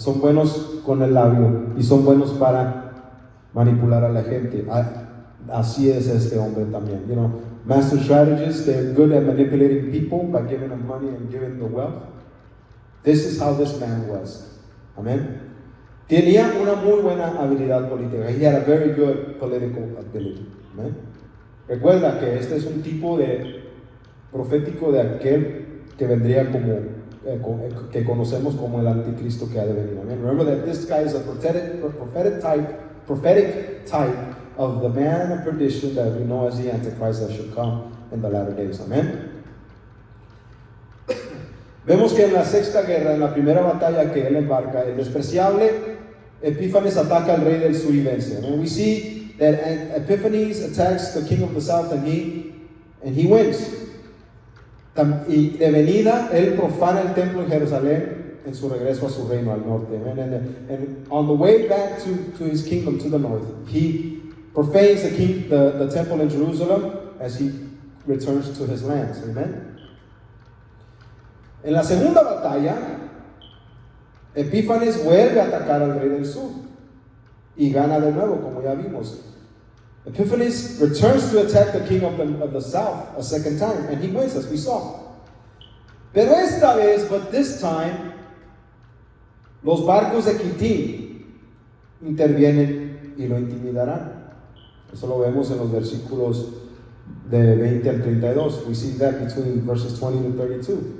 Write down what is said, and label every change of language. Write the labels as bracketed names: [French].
[Spanish] Son buenos con el labio y son buenos para manipular a la gente. Así es este hombre también. [English] You know, master strategists, they're good at manipulating people by giving them money and giving them the wealth. This is how this man was. Amen. [Spanish] Tenía una muy buena habilidad política. [English] He had a very good political ability. [Spanish] ¿Amén? Recuerda que este es un tipo de profético de aquel que vendría como que conocemos como el anticristo que ha de venir. [English] Amen. Remember that this guy is a prophetic type of the man of perdition that we know as the Antichrist that should come in the latter days. Amen. [Spanish] Vemos que en la sexta guerra, en la primera batalla que él embarca, el despreciable Epífanes ataca al rey del sur y vence. [English] And we see that Epiphanes attacks the king of the south and he wins. [Spanish] Y de venida, él profana el templo en Jerusalén en su regreso a su reino al norte. [English] And on the way back to his kingdom to the north, he profanes the temple in Jerusalem as he returns to his lands. Amen. [Spanish] En la segunda batalla, Epífanes vuelve a atacar al rey del sur y gana de nuevo, como ya vimos. [English] Epiphanes returns to attack the king of the south a second time, and he wins, as we saw. [Spanish] Pero esta vez, [English] but this time, [Spanish] los barcos de Quitín intervienen y lo intimidarán. Eso lo vemos en los versículos de 20 al 32. [English] We see that between verses 20 and 32.